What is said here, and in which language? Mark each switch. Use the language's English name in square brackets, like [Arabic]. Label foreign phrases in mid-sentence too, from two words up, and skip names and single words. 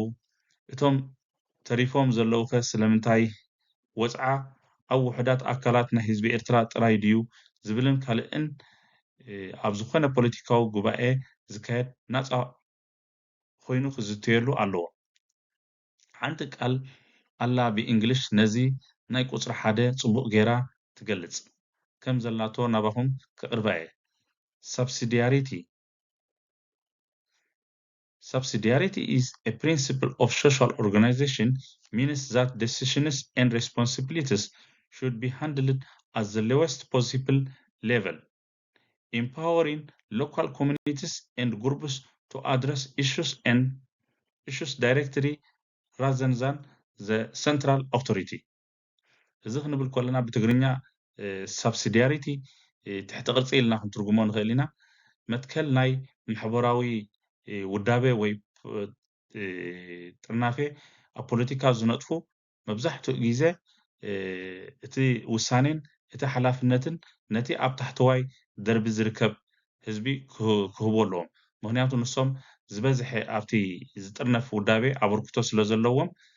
[Tigrinya] እቶም ተሪፎም ዘለዉ ኸ ስለምንታይ ወፅዓ ኣብ ውሕዳት ኣካላት ናይ ህዝቢ ኤርትራ ጥራይ ድዩ ዝብልን ካልእን ኣብ ዝኾነ ፖለቲካዊ ጉባኤ ዝካየድ ናፃ ኮይኑ ክዝትየሉ ኣለዎ። ሓንቲ ቃል ኣላ ብእንግሊሽ ነዚ ናይ ቁፅሪ ሓደ ጽቡቕ ጌራ ትገልጽ ከም ዘላቶ ናባኹም ከቕርባ እየ። subsidiarity [English] Subsidiarity is a principle of social organization, means that decisions and responsibilities should be handled at the lowest possible level, empowering local communities and groups to address issues directly rather than the central authority. [Tigrinya] እዚ ክንብል ከለና ብትግርኛ ሳብሲዲያሪቲ ትሕቲ ቅርፂ ኢልና ክንትርጉሞ ንኽእል ኢና። መትከል ናይ ማሕበራዊ ውዳበ ወይ ጥርናፌ ኣብ ፖለቲካ ዝነጥፉ መብዛሕትኡ ግዜ እቲ ውሳኔን እቲ ሓላፍነትን ነቲ ኣብ ታሕተዋይ ደርቢ ዝርከብ ህዝቢ ክህቦ ኣለዎም። ምክንያቱ ንሶም ዝበዝሐ ኣብቲ ዝጥርነፍ ውዳቤ ኣበርክቶ ስለ ዘለዎም